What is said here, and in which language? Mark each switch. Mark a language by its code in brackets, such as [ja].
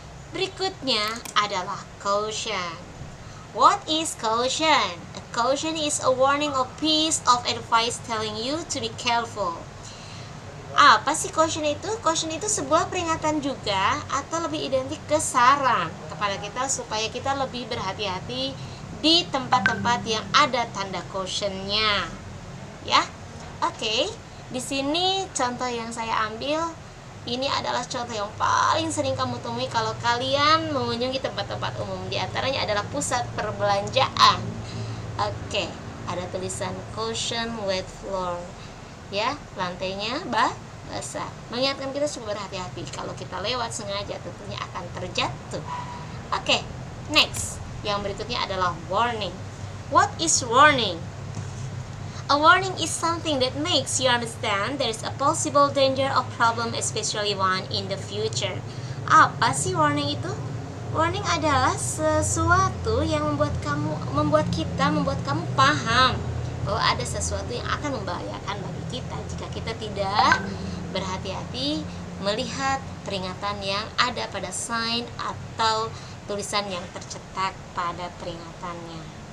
[id] Berikutnya adalah caution. [en] What is caution? A caution is a warning or piece of advice telling you to be careful. [id] Apa sih caution itu? Caution itu sebuah peringatan juga, atau lebih identik ke saran kepada kita supaya kita lebih berhati-hati di tempat-tempat yang ada tanda cautionnya. Ya, oke. Di sini contoh yang saya ambil. Ini adalah contoh yang paling sering kamu temui kalau kalian mengunjungi tempat-tempat umum. Di antaranya adalah pusat perbelanjaan. Oke, ada tulisan caution wet floor. Ya, lantainya basah. Mengingatkan kita supaya berhati-hati. Kalau kita lewat sengaja tentunya akan terjatuh. Oke, next. Yang berikutnya adalah warning. [en] What is warning? A warning is something that makes you understand there is a possible danger or problem, especially one in the future. [id] Apa sih warning itu? Warning adalah sesuatu yang membuat kamu paham bahwa ada sesuatu yang akan membahayakan bagi kita jika kita tidak berhati-hati melihat peringatan yang ada pada sign atau tulisan yang tercetak pada peringatannya.